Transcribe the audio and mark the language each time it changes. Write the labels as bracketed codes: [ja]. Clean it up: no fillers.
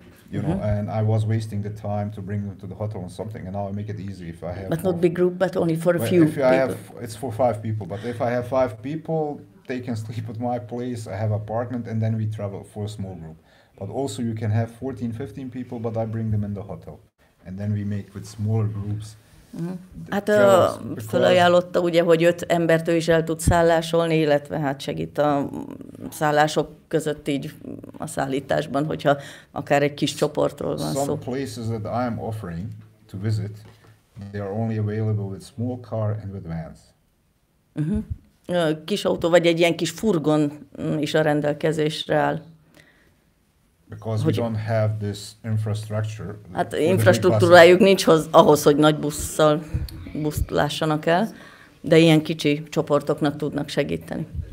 [en] You know, and I was wasting the time to bring them to the hotel or something, and now I make it easy if I have. But not big group, but only for a few people. It's for 5 people. But if I have 5 people, they can sleep at my place. I have apartment, and then we travel for a small group. But also you can have 14-15 people, but I bring them in the hotel. And then we make with smaller groups. [hu] Hát felajánlotta ugye, hogy 5 embert ő is el tud szállásolni, illetve hát segít a szállások között így a szállításban, hogyha akár egy kis csoportról van szó. [en] Some places that I am offering to visit, they are only available with small car and with vans. [hu] Kis autó, vagy egy ilyen kis furgon is a rendelkezésre áll. [en] Because we don't have this infrastructure. [hu] Hát infrastruktúrájuk nincs ahhoz, hogy nagy buszt lássanak el, de ilyen kicsi csoportoknak tudnak segíteni.